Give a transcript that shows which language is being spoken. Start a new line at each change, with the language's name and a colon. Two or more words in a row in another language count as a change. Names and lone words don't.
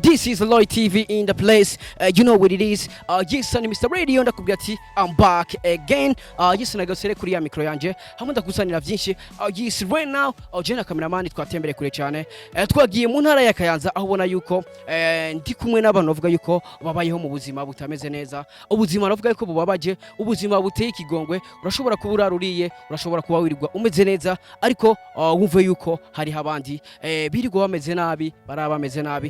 English: This is Lloyd TV in the place. You know what it is. Yes, I'm Mr. Radio.
Rundi: Ndakubwira ati
English: I'm back again. Yes,
Rundi: nagasere kuri ya micro yanje. Hamwe ndakusanira byinshi.
English: Yes, right now.
Rundi: Jena cameraman twatembere kure cyane. Twagiye mu ntara ya Kayanza aho ubona yuko ndi kumwe n'abantu bavuga yuko babayeho mu buzima butameze neza. Ubuzima bavuga yuko bubabaje, ubuzima buteye ikigongwe. Urashobora kuba uraruriye, urashobora kuba wirirwa umeze neza, ariko wumve yuko hari habandi birirwa bameze nabi baraba bameze nabi.